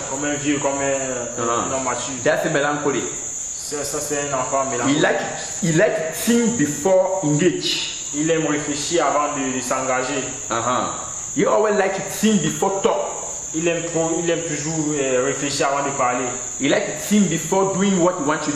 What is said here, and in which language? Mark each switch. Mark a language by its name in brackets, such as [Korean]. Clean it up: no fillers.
[French] comme un vieux, comme un homme mature. [English] That's a melancholy. [French] Ça c'est un enfant [English] He [French] mélancolique. [English] like to think before engage. [French] Il aime réfléchir avant de s'engager. [English] He always like to think before talk. [French] Il aime toujours réfléchir avant de parler. [English] He like to think before doing what he wants to